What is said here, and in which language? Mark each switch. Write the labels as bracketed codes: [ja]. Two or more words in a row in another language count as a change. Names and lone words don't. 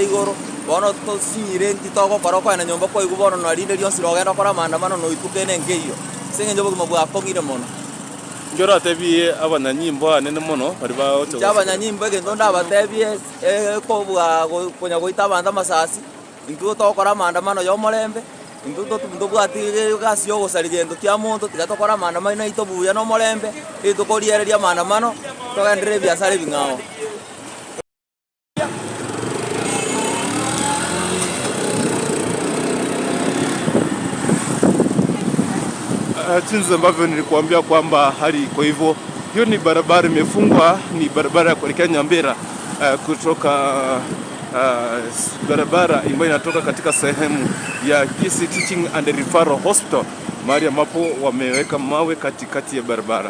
[guz] igoro bono tosinyire ntitoko koroko na nyombo ko igubono no rinde rionsi rogenda kora maandamano no itukene ngeyo senge njobogima bwakong'ire mono njora tebie abanyanyimbo anene mono bari baoto abanyanyimbo egendo ndabatebie ko bwa konya goita abanda masasi intu tokora maandamano yo molembe intu tubwati gasi yo gusarigendo kya muntu tigatokora maandamano ito buya no molembe itukoriyereria maandamano togendere biashara bingao. [sw] Jinsi ambavyo nilikuambia kwamba hali iko hivyo. Hiyo ni barabara imefungwa, ni barabara ya kuelekea Nyambera kutoka barabara ambayo inatoka katika sehemu ya Kisii Teaching and Referral Hospital, mahali ambapo wameweka mawe katikati ya barabara.